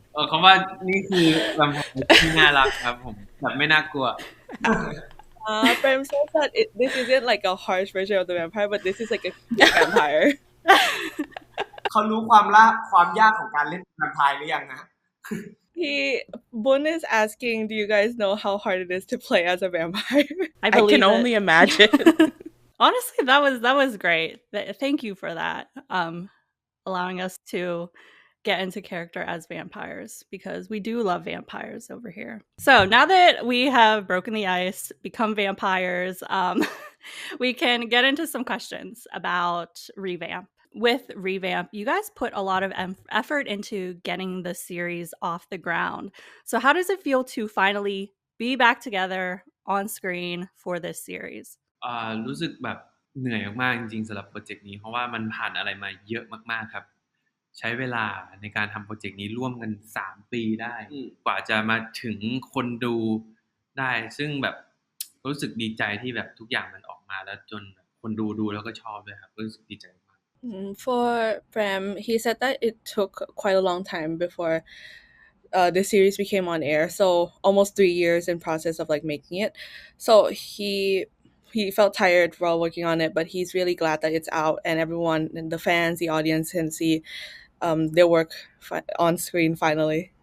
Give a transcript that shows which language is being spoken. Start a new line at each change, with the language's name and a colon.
Thai: คำว่านี่คือแวมไพร์ที่น่ารักครับผมแบบไม่น่ากลัว
English: Prem says that this isn't like a harsh version of the vampire, but this is like a cute vampire.
Thai: เขารู้ความยากของการเล่นแวมไพร์หรือยังนะ
English: Boun is asking, do you guys know how hard it is to play as a vampire? I I can it. only imagine. Honestly, that was great. Thank you for that. Allowing us to get into character as vampires because we do love vampires over here. So now that we have broken the ice, become vampires, we can get into some questions about Revamp. With Revamp, you guys put a lot of effort into getting the series off the ground. So how does it feel to finally be back together on screen for this series?
Thai: รู้สึกแบบเหนื่อยมากๆจริงๆสำหรับโปรเจกต์นี้เพราะว่ามันผ่านอะไรมาเยอะมากๆครับใช้เวลาในการทำโปรเจกต์นี้ร่วมกัน3 ปีได้กว่าจะมาถึงคนดูได้ซึ่งแบบรู้สึกดีใจที่แบบทุกอย่างมันออกมาแล้วจนคนดูแล้วก็ชอบด้วยครับรู้สึกดีใจมาก
English: For Prem, he said that it took quite a long time before the series became on air, so almost 3 years in process of making it. So he felt tired while working on it, but he's really glad that it's out and everyone and the fans, the audience can see their work on screen finally.